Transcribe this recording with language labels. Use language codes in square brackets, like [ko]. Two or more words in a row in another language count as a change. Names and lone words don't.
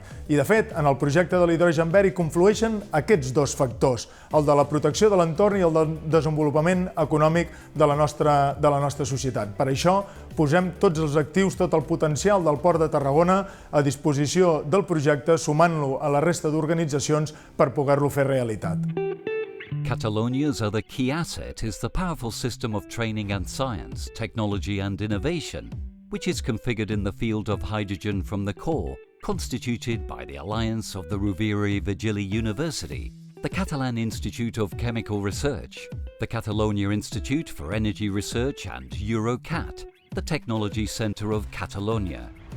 [ca] I de fet, en el projecte de l'hidrogen verd hi conflueixen aquests 2 factors, el de la protecció de l'entorn i el del desenvolupament econòmic de la nostra societat. Per això, posem tots els actius, tot el potencial del Port de Tarragona a disposició del projecte, sumant-lo a la resta d'organitzacions per poder-lo fer realitat. [en] Catalonia's other key asset is the powerful system of training and science, technology and innovation, which is configured in the field of hydrogen from the core, constituted by the alliance of the Rovira Virgili University, the Catalan Institute of Chemical Research, the Catalonia Institute for Energy Research and EuroCat, the Technology Centre of Catalonia.